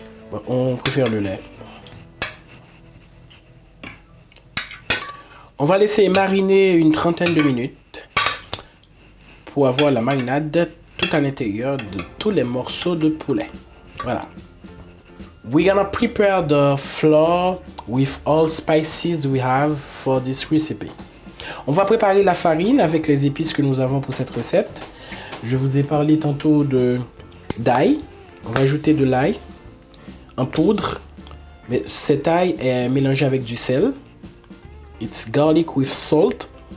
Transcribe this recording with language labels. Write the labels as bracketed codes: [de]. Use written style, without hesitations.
[fr] Bon, on préfère le lait. On va laisser mariner une trentaine de minutes pour avoir la marinade tout à l'intérieur de tous les morceaux de poulet. Voilà. [en] We're gonna prepare the flour with all spices we have for this recipe. [fr] On va préparer la farine avec les épices que nous avons pour cette recette. Je vous ai parlé tantôt d'ail. On va ajouter de l'ail en poudre. Mais cet ail est mélangé avec du sel. [en] It's garlic with salt.